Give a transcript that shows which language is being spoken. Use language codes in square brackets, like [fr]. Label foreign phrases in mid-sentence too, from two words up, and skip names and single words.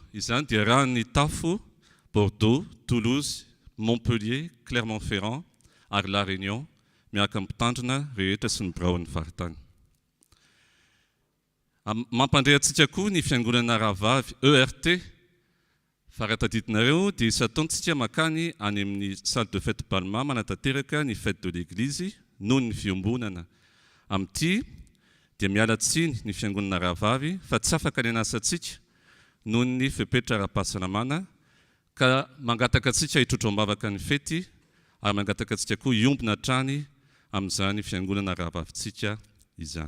[mg] Izany dia raha ny Tafo, Bordeaux, Toulouse, Montpellier, Clermont-Ferrand ary La Réunion miaraka mpitandrina rehetra sy ny biraon'ny faritany. Mampandrehantsika koa ny fiangonana rahavavy ERT fa raha tadidinareo dia isataontsika makany any amin'ny [fr] salle de fête [mg] Palma manatanteraka ny [fr] fête de l'église [mg] noho ny fiombonana. Amin'ity dia miala tsiny ny fiangonana rahavavy fa tsy afaka ny anasantsika noho ny fepetra ara-pahasalamana ka mangataka antsika hitrotro-mbavaka ny fety ary mangataka antsika koa hiombona hatrany amin'izany fiangonana rahavavitsika izany.